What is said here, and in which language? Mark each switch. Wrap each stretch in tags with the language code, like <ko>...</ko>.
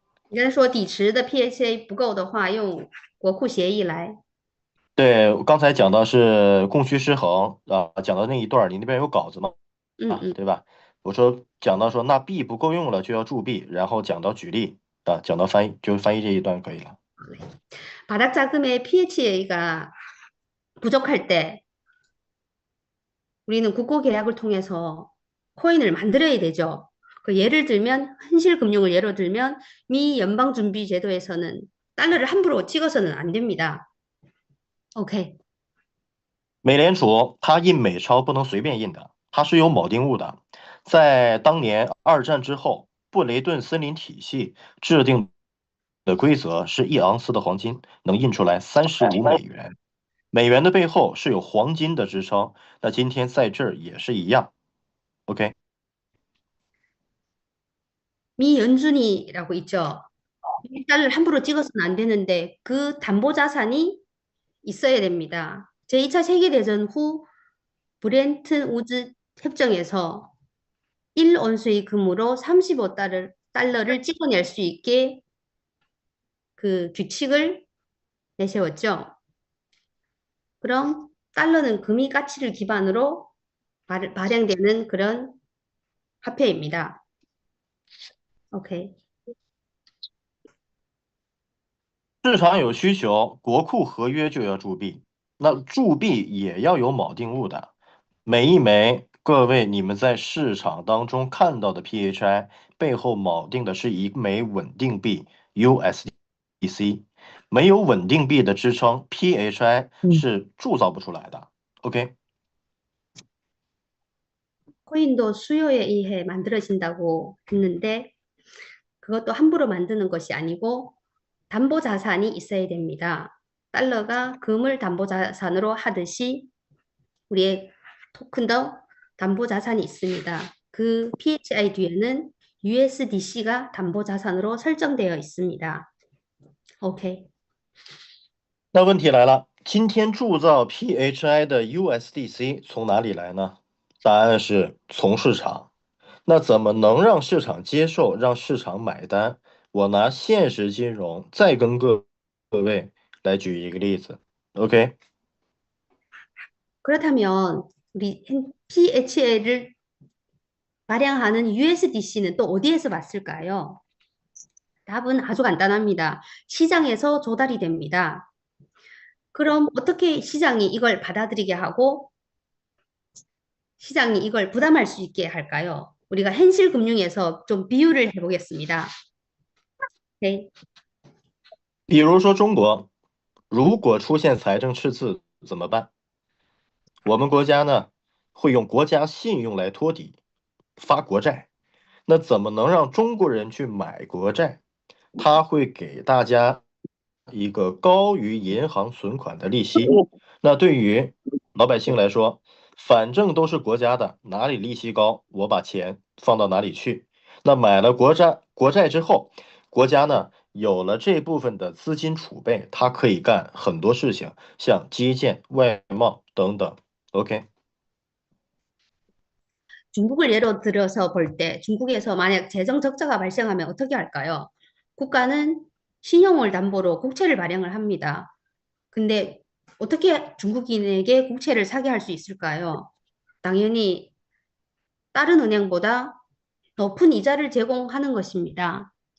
<zh>你刚才说底池的 PHA 不够的话，用国库协议来。对，刚才讲的是供需失衡啊，讲的那一段，你那边有稿子吗？对吧？我说讲到说那 B 不够用了就要注 B， 然后讲到举例啊，讲到翻译就翻译这一段可以了。</zh> <ko>바닥 자금의 PHA가 부족할 때 우리는 국고 계약을 통해서 코인을 만들어야 되죠. 그 예를 들면 현실금융을 예로 들면 미 연방준비제도에서는 달러를 함부로 찍어서는 안 됩니다.</ko> <en>OK.</en> <zh>美联储它印美钞不能随便印的，它是有锚定物的。在当年二战之后，布雷顿森林体系制定的规则是1盎司的黄金能印出来35美元，美元的背后是有黄金的支撑。那今天在这儿也是一样。</zh> <en>OK。</en> <ko>미 연준이라고 있죠. 달러를 함부로 찍어서는 안 되는데 그 담보 자산이 있어야 됩니다. 제2차 세계대전 후 브렌튼 우즈 협정에서 1온수의 금으로 35달러를 찍어낼 수 있게 그 규칙을 내세웠죠. 그럼 달러는 금이 가치를 기반으로 발행되는 그런 화폐입니다.</ko> <en>OK.</en> <zh>市场有需求，国库合约就要铸币，那铸币也要有锚定物的。每一枚各位你们在市场当中看到的 PHI 背后锚定的是一枚稳定币 USDC， 没有稳定币的支撑 PHI 是铸造不出来的。</zh> <en>OK。</en> <ko>코인도 수요에 의해 만들어진다고 했는데 그것도 함부로 만드는 것이 아니고 담보 자산이 있어야 됩니다. 달러가 금을 담보 자산으로 하듯이 우리의 토큰도 담보 자산이 있습니다. 그 PHI 뒤에는 USDC가 담보 자산으로 설정되어 있습니다.</ko> <en>OK。</en> <zh>那问题来了，今天铸造 PHI 的 USDC 从哪里来呢？答案是从市场。那怎么能让市场接受，让市场买单？我拿现实金融再跟各位来举一个例子。OK。</zh> <ko>그렇다면 우리 PHA를 발행하는 USDC는 또 어디에서 봤을까요? 답은 아주 간단합니다. 시장에서 조달이 됩니다. 그럼 어떻게 시장이 이걸 받아들이게 하고 시장이 이걸 부담할 수 있게 할까요? 우리가 현실 금융에서 좀 비유를 해보겠습니다. 네.</ko> <zh>比如说中国，如果出现财政赤字怎么办？我们国家呢会用国家信用来托底，发国债。那怎么能让中国人去买国债？他会给大家一个高于银行存款的利息。那对于老百姓来说，反正都是国家的，哪里利息高，我把钱放到哪里去。那买了国债之后，国家呢有了这部分的资金储备，它可以干很多事情，像基建、外贸等等。</zh> <en>OK。</en> <ko>중국을 예로 들어서 볼 때 중국에서 만약 재정 적자가 발생하면 어떻게 할까요? 국가는 신용을 담보로 국채를 발행을 합니다. 근데 어떻게 중국인에게 국채를 사게 할 수 있을까요? 당연히 다른 은행보다 높은 이자를 제공하는 것입니다.</ko>